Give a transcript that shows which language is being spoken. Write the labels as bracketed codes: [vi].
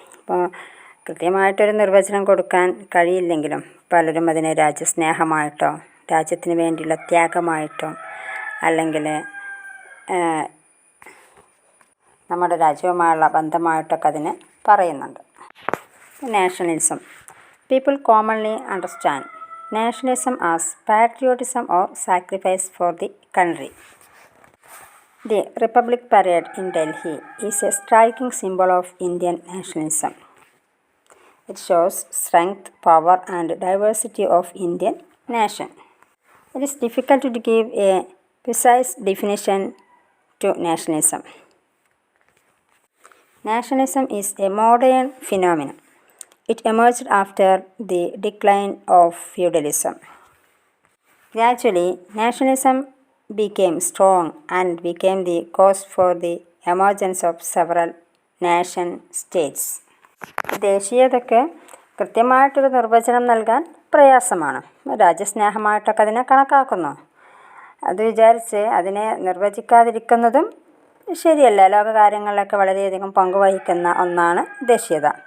[ml] അപ്പോൾ കൃത്യമായിട്ടൊരു നിർവചനം കൊടുക്കാൻ കഴിയില്ലെങ്കിലും പലരും അതിനെ രാജ്യസ്നേഹമായിട്ടോ രാജ്യത്തിന് വേണ്ടിയുള്ള ത്യാഗമായിട്ടോ അല്ലെങ്കിൽ നമ്മുടെ രാജ്യവുമായുള്ള ബന്ധമായിട്ടൊക്കെ അതിനെ പറയുന്നുണ്ട്. Nationalism. [en] People commonly understand nationalism as patriotism or sacrifice for the country. The Republic Parade in Delhi is a striking symbol of Indian nationalism. It shows strength, power and diversity of Indian nation. It is difficult to give a precise definition to nationalism. Nationalism is a modern phenomenon. It emerged after the decline of feudalism. Gradually, nationalism became strong and became the cause for the emergence of several nation states. [ml] ദേശീയതയ്ക്ക് കൃത്യമായിട്ടൊരു നിർവചനം നൽകാൻ പ്രയാസമാണ്. രാജ്യസ്നേഹമായിട്ടൊക്കെ അതിനെ കണക്കാക്കുന്നു. അത് വിചാരിച്ച് അതിനെ നിർവചിക്കാതിരിക്കുന്നതും ശരിയല്ല. ലോകകാര്യങ്ങളിലൊക്കെ വളരെയധികം പങ്കുവഹിക്കുന്ന ഒന്നാണ് ദേശീയത.